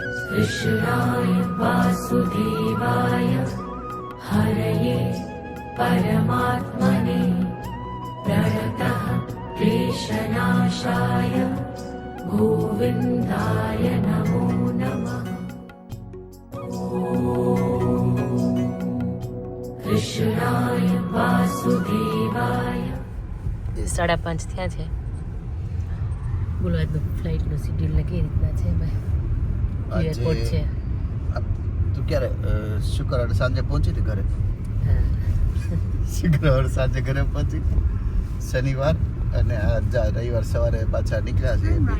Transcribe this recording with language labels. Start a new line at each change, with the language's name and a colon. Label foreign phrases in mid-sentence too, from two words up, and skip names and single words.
Sanskrit: कृष्णाय वासुदेवाय हरये परमात्मने प्रणतः क्लेशनाशाय गोविन्दाय नमो नमः। कृष्णाय वासुदेवाय।
Gujarati: 5:30 થયા છે. બોલો આજનું ફ્લાઇટનું શેડ્યુલ ને કેવી રીતના છે ભાઈ? એરપોર્ટ છે. તું ક્યારે શુક્રવારે સાંજે પહોંચી હતી ઘરે? શુક્રવારે સાંજે ઘરે પહોંચી, શનિવાર અને રવિવાર સવારે પાછા નીકળ્યા છે.